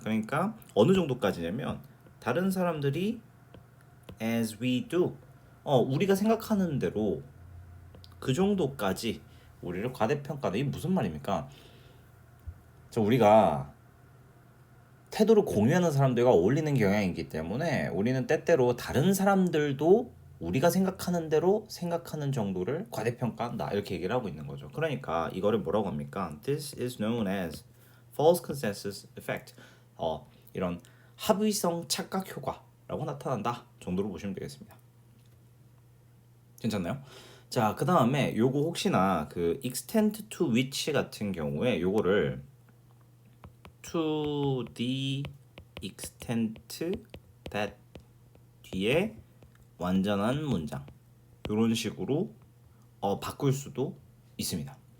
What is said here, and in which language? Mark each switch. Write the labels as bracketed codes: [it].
[ko] 그러니까 어느 정도까지냐면 다른 사람들이 [en] as we do [ko] 우리가 생각하는 대로 그 정도까지 우리를 과대평가다. 이게 무슨 말입니까? 우리가 태도를 공유하는 사람들과 어울리는 경향이기 때문에 우리는 때때로 다른 사람들도 우리가 생각하는 대로 생각하는 정도를 과대평가한다 이렇게 얘기를 하고 있는 거죠. 그러니까 이거를 뭐라고 합니까? [en] This is known as false consensus effect. [ko] 이런 합의성 착각 효과라고 나타난다 정도로 보시면 되겠습니다. 괜찮나요? 자, 그 다음에 요거 혹시나 그 [en] extent to which [ko] 같은 경우에 요거를 [en] to the extent that [ko] 뒤에 완전한 문장 이런 식으로 바꿀 수도 있습니다.